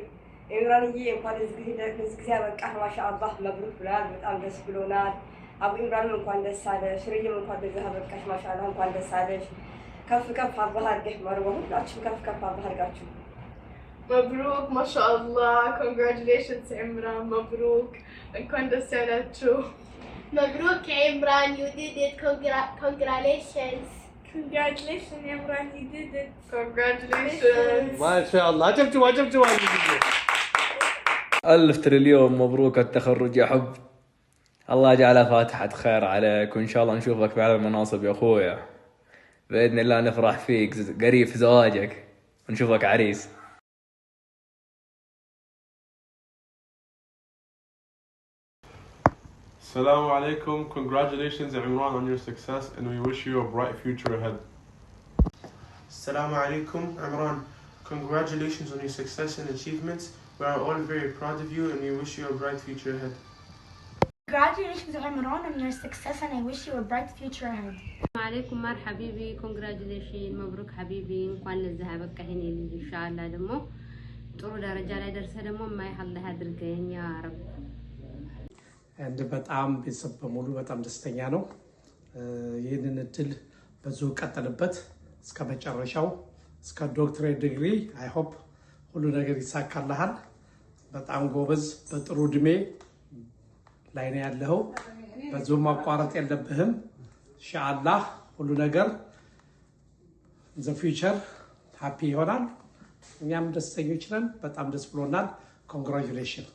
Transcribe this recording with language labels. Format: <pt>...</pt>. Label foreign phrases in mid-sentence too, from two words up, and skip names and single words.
<am>ኢምራንዬ እንኳን ለዚህ ጊዜ አበቃህ። ማሻአላህ መብሩክ ብለናል። በጣም ደስ ብሎናል። አቡ ኢምራንም እንኳን ደስ አለ። ሽርዬም እንኳን ለዚህ አበቃሽ። ማሻአላህ እንኳን ደስ አለሽ። ከፍ ከፍ አላህ አድርገህ መርዋ። ሁላችሁም ከፍ ከፍ አላህ አድርጋችሁ። መብሩክ ማሻአላህ። ኮንግራቹሌሽንስ ኢምራን፣ መብሩክ እንኳን ደስ ያላችሁ።</am> <ar>مبروك يا عمران,</ar> <en>you did it. Congratulations. Congratulations Imran, you did it. Congratulations.</en> <ar>ما شاء الله. عجبتوا ألف تريليون مبروك التخرج يا حب. الله يجعلها فاتحة خير عليك، وإن شاء الله نشوفك في أعلى المناصب يا أخويا. بإذن الله نفرح فيك قريب في زواجك ونشوفك عريس. السلام عليكم.</ar> <en>Congratulations Imran on your success, and we wish you a bright future ahead.</en> <ar>السلام عليكم Imran.</ar> <en>Congratulations on your success and achievements. We are all very proud of you, and we wish you a bright future ahead. Congratulations Imran on your success, and I wish you a bright future ahead.</en> <ar>عليكم مر حبيبي. Congratulations مبروك حبيبي.</ar> <am>እንኳን ለዚህ አበቃኸኝ ልጅ ኢንሻአላህ ደግሞ ጥሩ ደረጃ ላይ ደርሰህ ደግሞ ማይሐላህ አድርገኝ</am> <ar>يا رب።</ar> <am>አንድ በጣም ቤተሰብ በሙሉ በጣም ደስተኛ ነው። ይህንን እድል በዙ ቀጥልበት እስከ መጨረሻው እስከ ዶክትሬት ዲግሪ።</am> <en>I hope</en> <am>ሁሉ ነገር ይሳካልሃል። በጣም ጎበዝ በጥሩ እድሜ ላይ ነው ያለው። በዙ ማቋረጥ የለብህም። ኢንሻአላህ ሁሉ ነገር</am> <en>the future happy</en> <am>ይሆናል። እኛም ደስተኞች ነን። በጣም ደስ ብሎናል። ኮንግራቹሌሽን።</am>